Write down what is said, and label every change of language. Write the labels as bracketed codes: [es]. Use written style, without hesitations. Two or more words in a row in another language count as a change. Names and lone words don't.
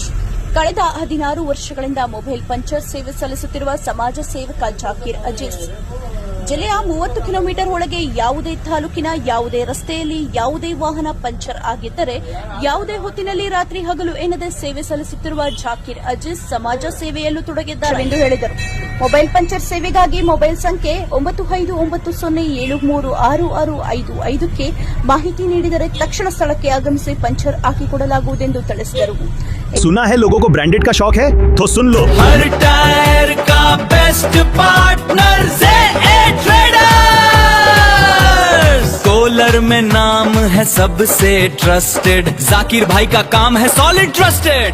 [kn] ಕಳೆದ 16 ವರ್ಷಗಳಿಂದ ಮೊಬೈಲ್ ಪಂಚರ್ ಸೇವೆ ಸಲ್ಲಿಸುತ್ತಿರುವ ಸಮಾಜ ಸೇವಕ ಜಾಕೀರ್ ಅಜೀಜ್ ಜಿಲ್ಲೆಯ 30 ಕಿಲೋಮೀಟರ್ ಒಳಗೆ ಯಾವುದೇ ತಾಲೂಕಿನ ಯಾವುದೇ ರಸ್ತೆಯಲ್ಲಿ ಯಾವುದೇ ವಾಹನ ಪಂಚರ್ ಆಗಿದ್ದರೆ ಯಾವುದೇ ಹೊತ್ತಿನಲ್ಲಿ ರಾತ್ರಿ ಹಗಲು ಎನ್ನದೆ ಸೇವೆ ಸಲ್ಲಿಸುತ್ತಿರುವ ಜಾಕೀರ್ ಅಜೀಜ್ ಸಮಾಜ ಸೇವೆಯಲ್ಲೂ ತೊಡಗಿದ್ದಾರೆ ಎಂದು ಹೇಳಿದರು. ಮೊಬೈಲ್ ಪಂಚರ್ ಸೇವೆಗಾಗಿ ಮೊಬೈಲ್ ಸಂಖ್ಯೆ 9590736655ಕ್ಕೆ ಮಾಹಿತಿ ನೀಡಿದರೆ ತಕ್ಷಣ ಸ್ಥಳಕ್ಕೆ ಆಗಮಿಸಿ ಪಂಚರ್ ಹಾಕಿಕೊಡಲಾಗುವುದೆಂದು ತಿಳಿಸಿದರು. [hi] सुना है लोगों को ब्रांडेड का शौक है तो सुन लो, हर टायर का [en] best partner [hi] ZA ट्रेडर्स। कोलर में नाम है सबसे ट्रस्टेड, जाकिर भाई का काम है [en] solid trusted.